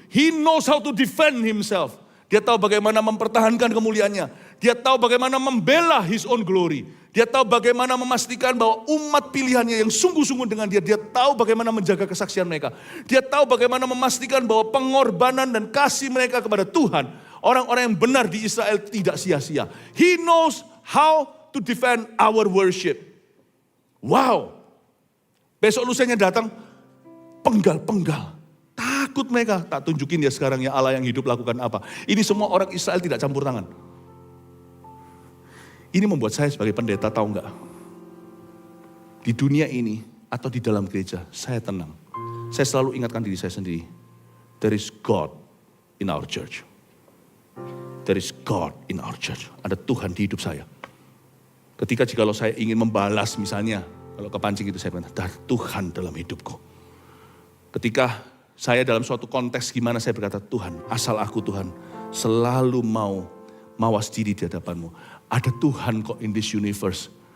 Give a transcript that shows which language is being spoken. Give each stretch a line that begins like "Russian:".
English: He knows how to defend himself.
Indonesian: Dia tahu bagaimana mempertahankan kemuliaannya. Dia tahu bagaimana membela
English: his own glory.
Indonesian: Dia tahu bagaimana memastikan bahwa umat pilihannya yang sungguh-sungguh dengan dia. Dia tahu bagaimana menjaga kesaksian mereka. Dia tahu bagaimana memastikan bahwa pengorbanan dan kasih mereka kepada Tuhan, orang-orang yang benar di Israel tidak sia-sia.
English: He knows how to defend our worship. Wow.
Indonesian: Besok lusanya datang, penggal-penggal. Takut mereka, tak tunjukin dia sekarang ya Allah yang hidup lakukan apa. Ini semua orang Israel tidak campur tangan. Ini membuat saya sebagai pendeta tahu enggak? Di dunia ini atau di dalam gereja, saya tenang. Saya selalu ingatkan diri saya sendiri.
English: There is God in our church. There is God in our church.
Indonesian: Ada Tuhan di hidup saya. Ketika jikalau saya ingin membalas misalnya, kalau kepancing itu saya bilang, ada Tuhan dalam hidupku. Ketika saya dalam suatu konteks gimana saya berkata, Tuhan, asal aku Tuhan selalu mau mawas diri di hadapanmu. Ada Tuhan kok
English: in this universe.